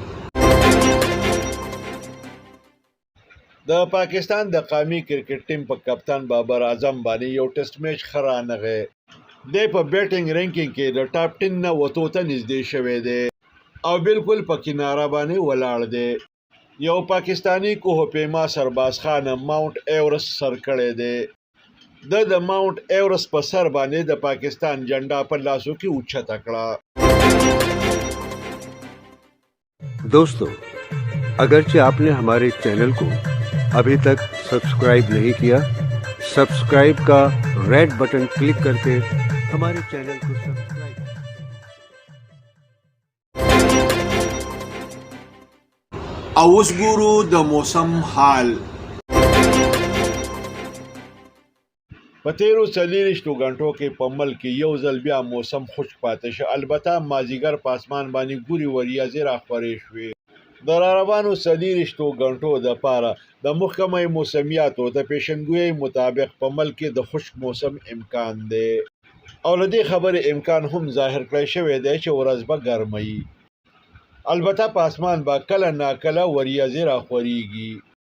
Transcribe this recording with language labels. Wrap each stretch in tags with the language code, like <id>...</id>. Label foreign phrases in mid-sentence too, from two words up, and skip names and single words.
<ps>د پاکستان د قومي کرکټ ټیم په کپتان بابر اعظم باندې یو ټیسټ میچ خرانغه د په بیټینګ رینکینګ کې د ټاپ 10 نه وته ته نږدې شوی دی او بالکل په کناره باندې ولاړ دی یو پاکستانی کوه پیما سرباز خان ماونټ ایورست سر کړی دی د ماونټ ایورست په سر باندې د پاکستان جنډا په لاسو کې اوچته کړه</ps> <ur>دوستوں اگرچہ آپ نے ہمارے چینل کو ابھی تک سبسکرائب نہیں کیا سبسکرائب کا</ur> <en>red button click</en> <ur>کر کے ہمارے چینل کو سبسکرائب</ur> <ps>او اوس ګورو د موسم حال په تیرو 40 غنټو کې په ملک کې یو ځل بیا موسم خشک پاتې شو البته مازیګر په اسمان باندې ګوري وریځې راخورې شوې د روانو 40 غنټو د پاره د محکمه موسمیاتو د پیشنګوئی مطابق په ملک کې د خشک موسم امکان دی او له دې خبرې امکان هم ظاهر کړی شوی دی چې ورځ به ګرمي البته په اسمان به کله ناکله وریځې راخورېږي</ps>